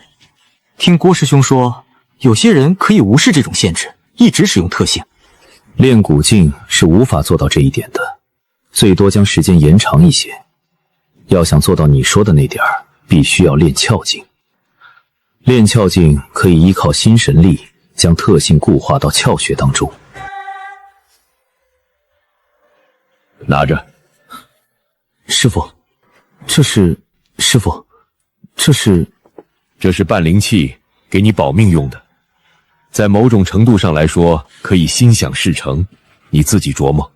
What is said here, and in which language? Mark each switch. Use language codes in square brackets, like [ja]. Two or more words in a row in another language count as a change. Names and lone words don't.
[zh] 聽郭師兄說，有些人可以無視這種限制，一直使用特性。練古鏡是無法做到這一點的，最多將時間延長一些。要想做到你說的那點兒，必須要練窍勁。練窍勁可以依靠心神力，將特性固化到窍穴當中。拿着。師傅，这是半灵器，给你保命用的。在某种程度上来說，可以心想事成，你自己琢磨。